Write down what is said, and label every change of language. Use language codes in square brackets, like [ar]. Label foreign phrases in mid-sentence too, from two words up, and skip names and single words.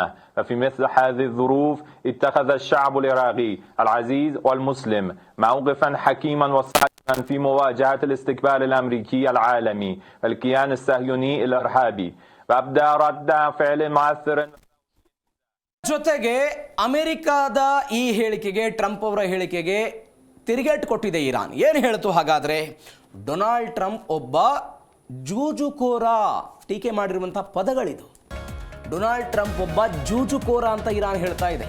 [ar] ففي مثل هذه الظروف اتخذ الشعب العراقي العزيز والمسلم موقفا حكيما وصائبا في مواجهة الاستكبار الأمريكي العالمي والكيان الصهيوني الإرهابي، وأبدى رد فعل مؤثر. [kn] ಜೊತೆಗೆ ಅಮೆರಿಕಾದ ಈ ಹೇಳಿಕೆಗೆ, ಟ್ರಂಪ್ ಅವರ ಹೇಳಿಕೆಗೆ ತಿರುಗೇಟು ಕೊಟ್ಟಿದೆ ಇರಾನ್. ಏನು ಹೇಳ್ತು ಹಾಗಾದರೆ? ಡೊನಾಲ್ಡ್ ಟ್ರಂಪ್ ಒಬ್ಬ ಜೂಜುಕೋರ, ಟೀಕೆ ಮಾಡಿರುವಂಥ ಪದಗಳಿದು. ಡೊನಾಲ್ಡ್ ಟ್ರಂಪ್ ಒಬ್ಬ ಜೂಜುಕೋರ ಅಂತ ಇರಾನ್ ಹೇಳ್ತಾ ಇದೆ.